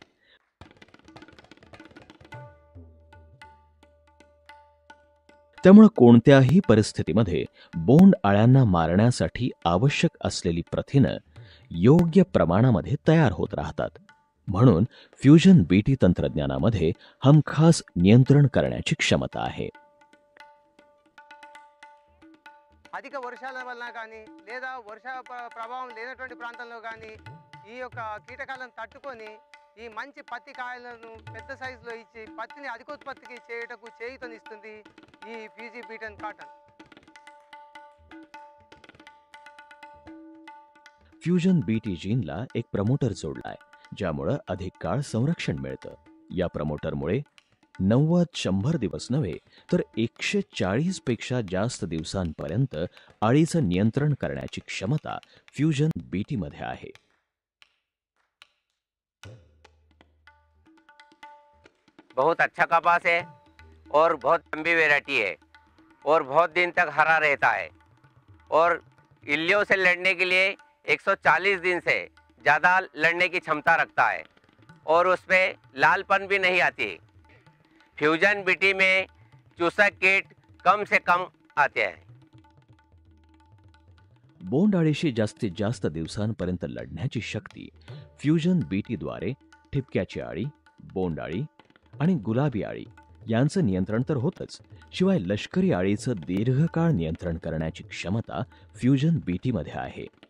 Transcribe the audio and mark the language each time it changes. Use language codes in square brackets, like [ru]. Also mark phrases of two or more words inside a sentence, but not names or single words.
[mr] त्यामुळे कोणत्याही परिस्थितीमध्ये बोंड अळ्यांना मारण्यासाठी आवश्यक असलेली प्रथिनं योग्य प्रमाणामध्ये तयार होत राहतात. म्हणून फ्युजन बीटी तंत्रज्ञानामध्ये हमखास नियंत्रण करण्याची क्षमता आहे. [te] అధిక వర్షాల వలన కానీ లేదా వర్ష ప్రభావం లేనటువంటి ప్రాంతంలో కానీ ఈ యొక్క కీటకాలను తట్టుకొని ఈ మంచి పత్తి కాయలను పెద్ద సైజులో ఇచ్చి పత్తిని అధికోత్పత్తికి చేయటకు చేయూతనిస్తుంది ఈ ఫ్యూజీ బీటన్ కాటన్. [mr] फ्युजन बीटी जीनला एक प्रमोटर जोडलाय, ज्यामुळे अधिक काळ संरक्षण मिळतं. या प्रमोटरमुळे 90-100 दिवस नव्हे तर 140 पेक्षा जास्त दिवसांपर्यंत अळीचं नियंत्रण करण्याची क्षमता फ्युजन बीटी मध्ये आहे. [hi] बहुत अच्छा कपास है और बहुत लंबी वैरायटी है और बहुत दिन तक हरा रहता है और इल्लियों से लड़ने के लिए 140 दिन से ज़्यादा लड़ने की क्षमता रखता है और उसमें लालपन भी नहीं आती. फ्यूजन बीटी में चूसक कीट कम से कम आते हैं. [mr] बोंड अळीशी जास्तीत जास्त दिवसांपर्यंत लढण्याची शक्ती फ्युजन बीटीद्वारे ठिपक्याची अळी, बोंड अळी आणि गुलाबी अळी यांचं नियंत्रण तर होतच, शिवाय लष्करी अळीचं दीर्घकाळ नियंत्रण करण्याची क्षमता फ्युजन बीटीमध्ये आहे.